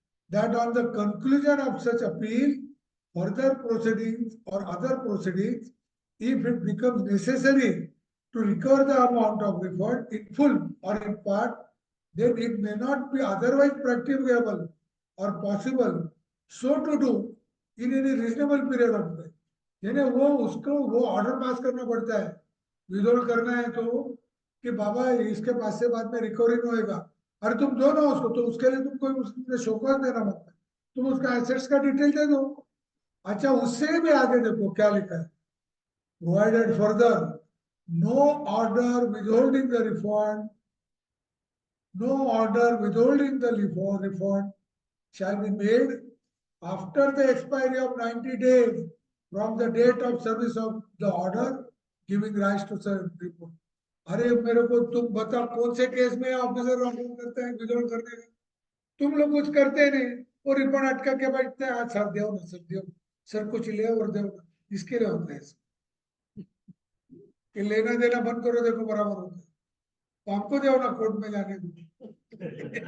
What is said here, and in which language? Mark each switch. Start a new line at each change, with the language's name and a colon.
English: that on the conclusion of such appeal, further proceedings or other proceedings, if it becomes necessary to recover the amount of refund in full or in part, then it may not be otherwise practicable or possible so to do in any reasonable period of time.
Hindi: यानी वो उसको वो order pass करना पड़ता है, withhold करना है तो कि बाबा इसके पास से बाद में रिकवरी नहीं होएगा, अरे तुम दो ना उसको, तो उसके लिए तुम कोई उसने शोकॉज देना मत, तुम उसका एसेट्स का डिटेल दे दो। अच्छा, उससे भी आगे देखो क्या लिखा है,
English: Provided further no order withholding the refund, no order withholding the refund shall be made after the expiry of 90 days from the date of service of the order giving rise to such refund.
Hindi: अरे मेरे को तुम बता कौन से case में officer order करते हैं विथहोल्ड करने का, तुम लोग कुछ करते नहीं, वो रिफंड अटका के बैठते हैं, सर दो ना, सर दो, सर कुछ ले और दो, इसके लिए होता है कि लेना देना बंद करो, देखो बराबर होता है, तो हमको दो ना, कोर्ट में जाने दो।